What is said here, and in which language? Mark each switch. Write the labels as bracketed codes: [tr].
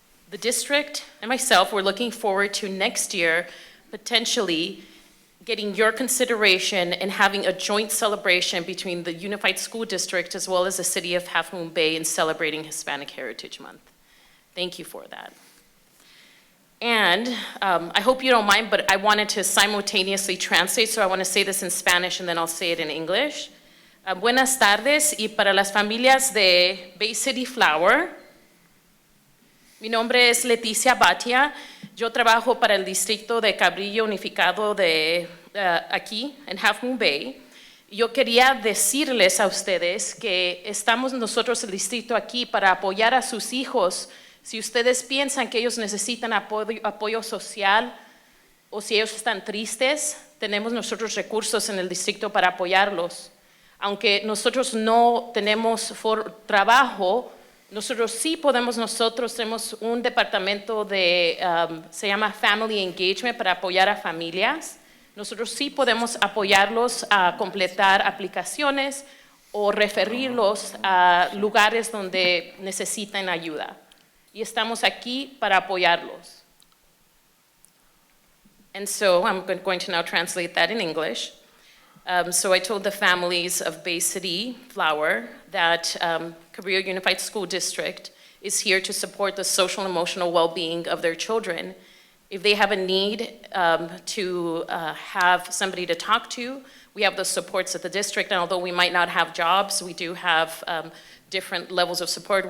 [en] The district and myself, we're looking forward to next year potentially getting your consideration and having a joint celebration between the Unified School District as well as the City of Half Moon Bay in celebrating Hispanic Heritage Month. Thank you for that. And I hope you don't mind, but I wanted to simultaneously translate, so I want to say this in Spanish and then I'll say it in English. [es] Buenas tardes, y para las familias de Bay City Flower, mi nombre es Leticia Baccia. Yo trabajo para el distrito de Cabrillo Unificado de aquí, en Half Moon Bay. Yo quería decirles a ustedes que estamos nosotros, el distrito, aquí para apoyar a sus hijos. Si ustedes piensan que ellos necesitan apoyo social o si ellos están tristes, tenemos nosotros recursos en el distrito para apoyarlos. Aunque nosotros no tenemos trabajo, nosotros sí podemos, tenemos un departamento de, se llama Family Engagement para apoyar a familias. Nosotros sí podemos apoyarlos a completar aplicaciones o referirlos a lugares donde necesitan ayuda. Y estamos aquí para apoyarlos. [en] And so I'm going to now translate that in English. So I told the families of Bay City Flower that Cabrillo Unified School District is here to support the social and emotional well-being of their children. If they have a need to have somebody to talk to, we have the supports at the district, and although we might not have jobs, we do have different levels of support.